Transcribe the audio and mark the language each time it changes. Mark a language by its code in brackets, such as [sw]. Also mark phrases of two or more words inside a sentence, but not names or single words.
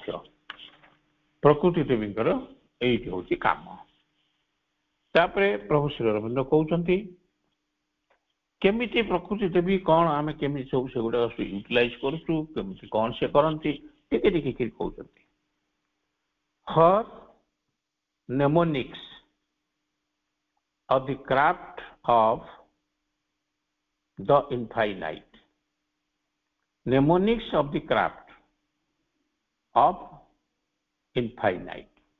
[or] ପ୍ରକୃତି ଦେବୀଙ୍କର ଏଇଟି ହଉଛି କାମ। ତାପରେ ପ୍ରଭୁ ଶ୍ରୀ ଅରବିନ୍ଦ କହୁଛନ୍ତି କେମିତି ପ୍ରକୃତି ଦେବୀ କ'ଣ ଆମେ କେମିତି ସବୁ ସେଗୁଡ଼ାକ ୟୁଟିଲାଇଜ କରୁଛୁ, କେମିତି କ'ଣ ସେ କରନ୍ତି, ଟିକେ ଟିକେ କହୁଛନ୍ତି। [en] Her mnemonics of the craft of the infinite. Mnemonics of the craft of infinite.